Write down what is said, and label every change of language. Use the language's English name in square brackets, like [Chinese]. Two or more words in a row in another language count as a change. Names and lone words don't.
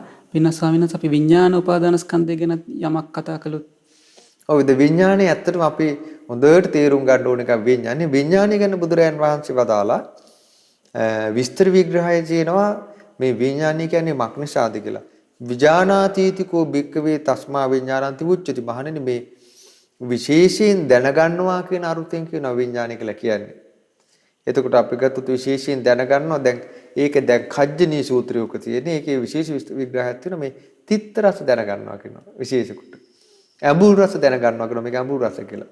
[Sinhala] පින්වත් ස්වාමීන් වහන්සේ අපි විඥාන උපාදානස්කන්ධය ගැන යමක් කතා කළොත්. ඔව් විඥානේ ඇත්තටම අපි හොඳට තේරුම් ගන්න ඕන එක විඥානය ගැන බුදුරයන් වහන්සේ වදාලා විස්තර විග්‍රහය කියනවා මේ විඥානය කියන්නේ මක් නිසාද කියලා. [Pali] විජානාතීතිකෝ භික්කවේ තස්මා විඥානන්ති උච්චති. [Sinhala] මහණෙනි මේ විශේෂයෙන් දැනගන්නවා කියන අර්ථයෙන් කියන විඥානය කියලා කියන්නේ. එතකොට අපි ගත්තොත් විශේෂයෙන් දැනගන්නවා දැන් ඒක දැන් කජ්ජනී සූත්‍රයක තියෙන ඒකේ විශේෂ විග්‍රහයක් තියෙනවා මේ තිත්ත රස දැනගන්නවා කියනවා විශේෂ කොට. ඇඹුල් රස දැනගන්නවා කියනවා මේක ඇඹුල් රස කියලා.